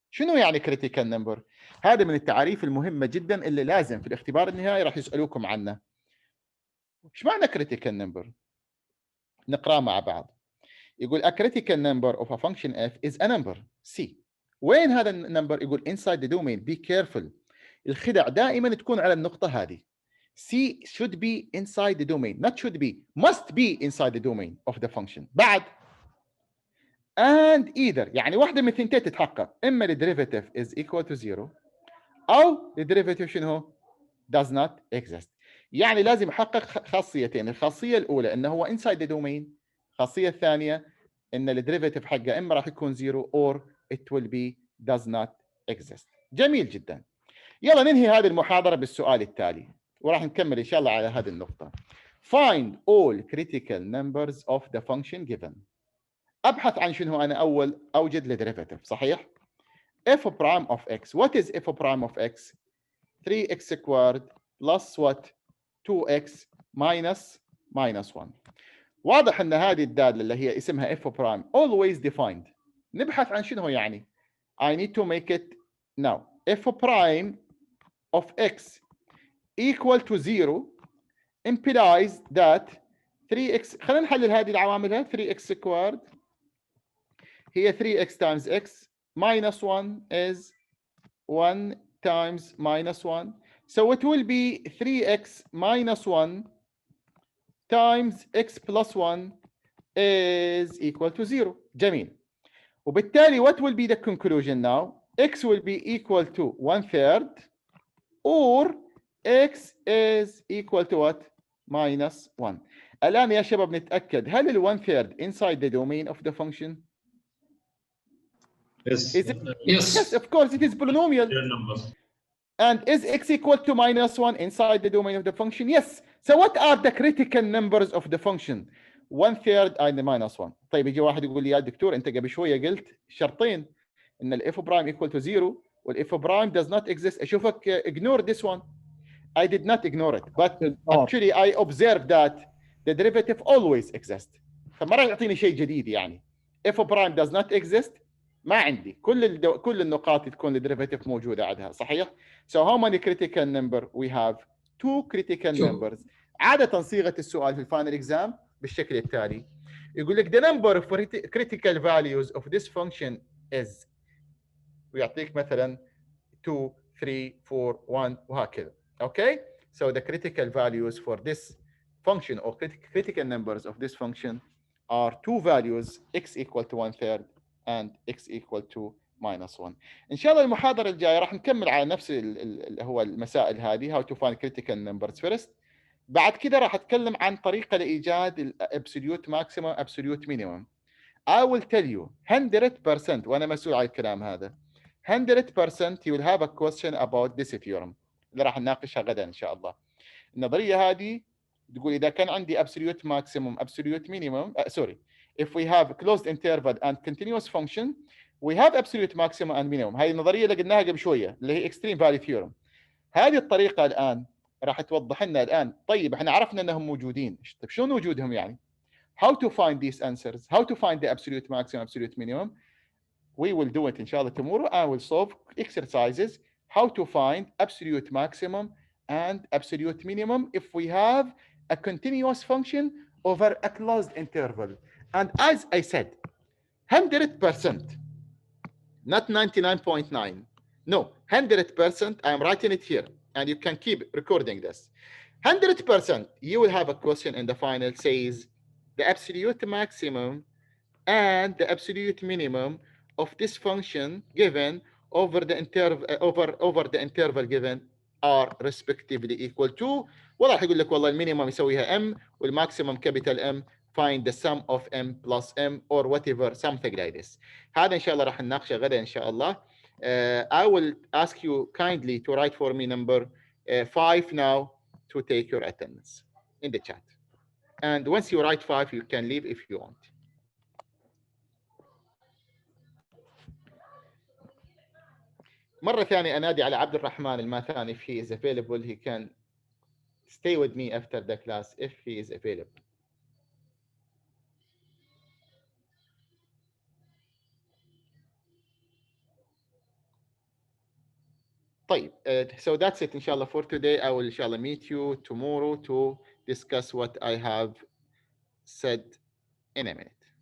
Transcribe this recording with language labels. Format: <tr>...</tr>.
<ar>شنو يعني critical number؟ هذا من التعاريف المهمة جدا اللي لازم في الاختبار النهائي راح يسألوكم عنه. ايش معنى critical number؟ نقرأ مع بعض. يقول</ar> <en>a critical number of a function f is a number c.</en> <ar>وين هذا النمبر؟ يقول</ar> <en>inside the domain. Be careful.</en> <ar>الخدع دائما تكون على النقطة هذه.</ar> <en>c should be inside the domain. Not should be. Must be inside the domain of the function.</en> <ar>بعد</ar> <en>and either</en> <ar>يعني واحدة من الثنتين تتحقق. إما</ar> <en>the derivative is equal to 0</en> <ar>أو</ar> <en>the derivative</en> <ar>شنو؟</ar> <en>does not exist.</en> <ar>يعني لازم يحقق خاصيتين. الخاصية الأولى إنه هو</ar> <en>inside the domain.</en> <ar>الخاصية الثانية إن الديريفيتيف حقه إما راح يكون 0</ar> <en>or it will be does not exist.</en> <ar>جميل جدا. يلا ننهي هذه المحاضرة بالسؤال التالي وراح نكمل إن شاء الله على هذه النقطة.</ar> <en>Find all critical numbers of the function given.</en> <ar>أبحث عن شنو أنا أول أوجد الديريفيتيف صحيح؟</ar> <en>f prime of x. What is f prime of x? 3x squared plus what? 2x minus 1.</en> <ar>واضح ان هذه الدالة اللي هي اسمها f prime</ar> <en>always defined.</en> <ar>نبحث عن شنو يعني.</ar> <en>I need to make it now. f prime of x equal to 0 implies that 3x.</en> <ar>خلينا نحلل هذه العوامل.</ar> <en>3x squared</en> <ar>هي</ar> <en>3x times x minus 1 is 1 times minus 1. So it will be 3x minus 1 times x plus 1 is equal to 0.</en> <ar>جميل. وبالتالي</ar> <en>what will be the conclusion now? X will be equal to 1/3 or x is equal to what? minus 1.</en> <ar>الآن يا شباب نتأكد هل ال 1/3</ar> <en>inside the domain of the function? Yes. Is it? Yes. Yes, of course it is polynomial. Real numbers. And is x equal to minus 1 inside the domain of the function? Yes. So what are the critical numbers of the function? 1/3 and minus 1.</en> <ar>طيب يجي واحد يقول لي يا دكتور انت قبل شويه قلت شرطين ان ال f prime</ar> <en>equal to 0</en> <ar>وال f prime</ar> <en>does not exist.</en> <ar>اشوفك</ar> <en>ignore this one. I did not ignore it, but actually I observed that the derivative always exists.</en> <ar>فما راح يعطيني شيء جديد يعني.</ar> <en>f prime does not exist.</en> <ar>ما عندي كل النقاط تكون الديريفيتيف موجوده عندها صحيح.</ar> <en>So how many critical number we have? 2 critical numbers.</en> <ar>عاده صيغه السؤال في الفاينل اكزام بالشكل التالي. يقول لك</ar> <en>the number of critical values of this function is</en> <ar>ويعطيك مثلا</ar> <en>2 3 4 1</en> <ar>وهكذا.</ar> <en>Okay, so the critical values for this function or critical numbers of this function are two values x equal to 1/3 and x equal to minus 1.</en> <ar>إن شاء الله المحاضرة الجاية راح نكمل على نفس هو المسائل هذه</ar> <en>how to find critical numbers first.</en> <ar>بعد كده راح أتكلم عن طريقة لإيجاد ال absolute maximum absolute minimum.</ar> <en>I will tell you 100%</en> <ar>وأنا مسؤول على الكلام هذا</ar> <en>100% you will have a question about this theorem</en> <ar>اللي راح نناقشها غدا إن شاء الله. النظرية هذه تقول إذا كان عندي</ar> <en>absolute maximum absolute minimum sorry if we have closed interval and continuous function we have absolute maximum and minimum.</en> <ar>هذه النظرية اللي قلناها قبل شوية اللي هي extreme value theorem. هذه الطريقة الآن راح توضح لنا الآن. طيب احنا عرفنا أنهم موجودين. طيب شلون وجودهم يعني؟</ar> <en>How to find these answers? How to find the absolute maximum absolute minimum? We will do it إن شاء الله tomorrow and we'll solve exercises how to find absolute maximum and absolute minimum if we have a continuous function over a closed interval. And as I said, 100%, not 99.9, no, 100%, I am writing it here, and you can keep recording this. 100%, you will have a question in the final says the absolute maximum and the absolute minimum of this function given over the interval over the interval given are respectively equal to.</en> <ar>والله راح يقول لك والله المينيمم يسويها m والماكسيمم</ar> <en>capital M, find the sum of m plus m or whatever, something like this.</en> <ar>هذا ان شاء الله راح نناقشه غدا ان شاء الله.</ar> <en>I will ask you kindly to write for me number 5 now to take your attendance in the chat. And once you write 5, you can leave if you want.</en> <ar>مرة ثانية أنادي على عبد الرحمن الماثاني</ar> <en>if he is available. He can stay with me after the class if he is available.</en> <ar>طيب,</ar> <en>so that's it inshallah for today. I will inshallah meet you tomorrow to discuss what I have said in a minute.</en>